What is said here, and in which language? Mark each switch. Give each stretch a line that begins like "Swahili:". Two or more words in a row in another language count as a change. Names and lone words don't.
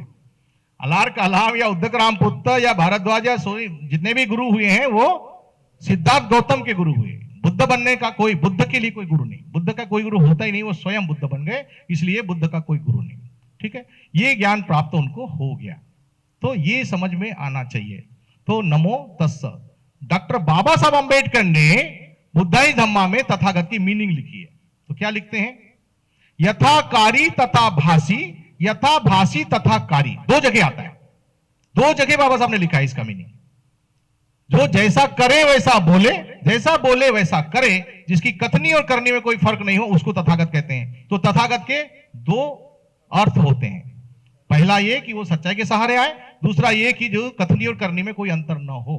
Hindi: अलार कलाम या उद्दकराम पुत्र या भारद्वाज या जितने भी गुरु हुए हैं वो सिद्धार्थ गौतम के गुरु हुए। बुद्ध बनने का कोई, बुद्ध के लिए कोई गुरु नहीं, बुद्ध का कोई गुरु होता ही नहीं, वो स्वयं बुद्ध बन गए, इसलिए बुद्ध का कोई गुरु नहीं। ठीक है, ये ज्ञान प्राप्त उनको हो गया, तो ये समझ में आना चाहिए।
Pali: तो नमो तस्स,
Hindi: डॉक्टर बाबा साहब अंबेडकर ने बुद्धाई धम्मा में तथागत की मीनिंग लिखी है। तो क्या लिखते हैं?
Pali: यथाकारी तथा भासी, यथा भासी तथा कारी,
Hindi: 2 जगह आता है, 2 जगह बाबा साहब ने लिखा है इसका मीनिंग। जो जैसा करे वैसा बोले, जैसा बोले वैसा करे, जिसकी कथनी और करनी में कोई फर्क नहीं हो, उसको तथागत कहते हैं। तो तथागत के दो अर्थ होते हैं। पहला ये कि वो सच्चाई के सहारे आए, दूसरा ये कि जो कथनी और करनी में कोई अंतर न हो।